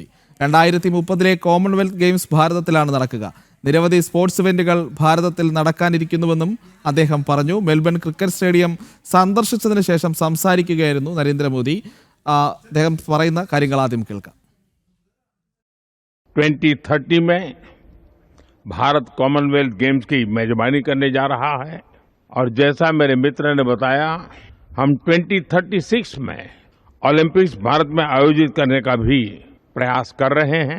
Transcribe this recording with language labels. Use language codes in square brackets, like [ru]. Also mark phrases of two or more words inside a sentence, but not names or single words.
[ml] 2030 കോമൺവെൽത്ത് ഗെയിംസ് ഭാരതത്തിലാണ് നടക്കുക. നിരവധി സ്പോർട്സ് ഇവന്റുകൾ ഭാരതത്തിൽ നടക്കാനിരിക്കുന്നുവെന്നും അദ്ദേഹം പറഞ്ഞു. മെൽബൺ ക്രിക്കറ്റ് സ്റ്റേഡിയം സന്ദർശിച്ചതിന് ശേഷം സംസാരിക്കുകയായിരുന്നു നരേന്ദ്രമോദി. അദ്ദേഹം പറയുന്ന കാര്യങ്ങൾ ആദ്യം കേൾക്കാം. [hi] 2030 में भारत कॉमनवेल्थ गेम्स की मेजबानी करने जा रहा है और जैसा मेरे मित्र ने बताया, हम 2036 में ओलंपिक्स भारत में आयोजित करने का भी प्रयास कर रहे हैं.